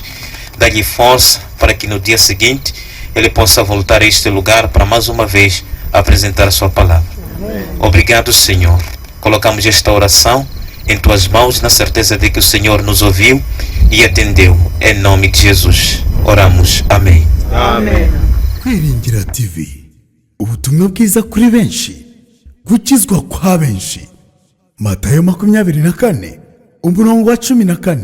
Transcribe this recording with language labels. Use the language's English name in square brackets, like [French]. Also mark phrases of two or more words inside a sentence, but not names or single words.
[Portuguese] Dá-lhe força para que no dia seguinte ele possa voltar a este lugar para mais uma vez apresentar a Sua palavra. Obrigado, Senhor. Colocamos esta oração em Tuas mãos, na certeza de que o Senhor nos ouviu e atendeu. Em nome de Jesus oramos. Amém. Amen. [Kinyarwanda] Kwiringira TV, ubutumwa bwiza kuri benshi, gukizwa kwa benshi. Matayo 24:14